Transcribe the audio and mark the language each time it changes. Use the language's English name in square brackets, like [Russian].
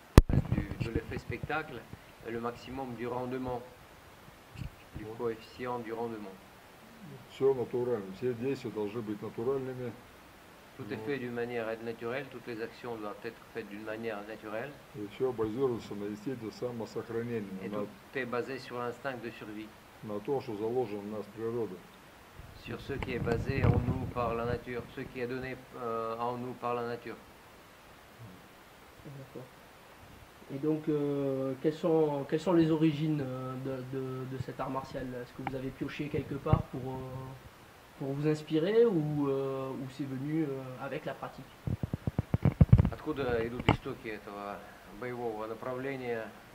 [French] de l'effet spectacle et le maximum du rendement, du coefficient du rendement. [Russian] Все натурально, все действия должны быть натуральными. [French] Tout est fait d'une manière naturelle, toutes les actions doivent être faites d'une manière naturelle. [Russian] И все базируется на инстинкте самосохранения, [French] Et tout est basé sur l'instinct de survie. [Russian] на том, что заложено в нас природой. [French] Sur ce qui est basé en nous par la nature, ce qui est donné en nous par la nature. D'accord. Et donc, quelles sont les origines de cet art martial? Est-ce que vous avez pioché quelque part pour vous inspirer ou c'est venu avec la pratique? [Russian] Откуда идут истоки этого боевого направления?